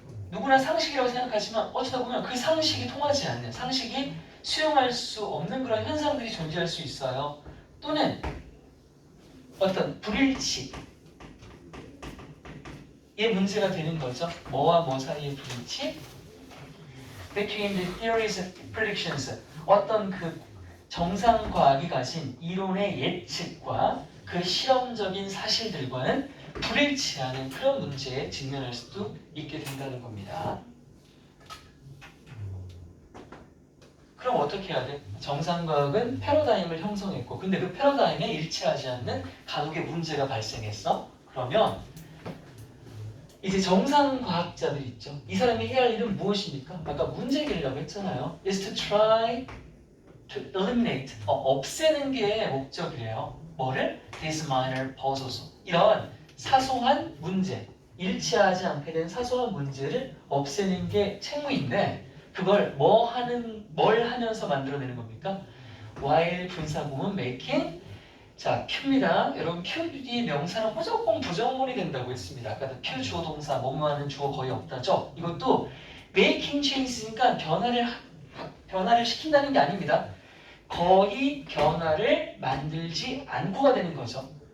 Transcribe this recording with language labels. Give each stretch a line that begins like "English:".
Korean: 누구나 상식이라고 생각하지만 어쩌다 보면 그 상식이 통하지 않는, 상식이 수용할 수 없는 그런 현상들이 존재할 수 있어요. 또는 어떤 불일치 의 문제가 되는 거죠. 뭐와 뭐 사이의 불일치?
English: Between the theories and predictions.
Korean: 어떤 그 정상과학이 가진 이론의 예측과 그 실험적인 사실들과는 불일치하는 그런 문제에 직면할 수도 있게 된다는 겁니다. 그럼 어떻게 해야 돼? 정상과학은 패러다임을 형성했고 근데 그 패러다임에 일치하지 않는 간혹의 문제가 발생했어. 그러면 이제 정상과학자들 있죠. 이 사람이 해야 할 일은 무엇입니까? 아까 문제 해결이라고 했잖아요.
English: is to try to eliminate,
Korean: 없애는 게 목적이래요. 뭐를?
English: These minor puzzles.
Korean: 이런 사소한 문제, 일치하지 않게 된 사소한 문제를 없애는 게 책무인데 그걸 뭘 하면서 만들어내는 겁니까?
English: while 분사구문 making.
Korean: 자, 큐입니다. 여러분 큐 뒤에 명사는 무조건 부정문이 된다고 했습니다. 아까도 큐 주어 동사 뭐뭐하는 주어 거의 없다죠. 이것도
English: making change
Korean: 니까 변화를 시킨다는 게 아닙니다. 거의 변화를 만들지 않고가 되는 거죠.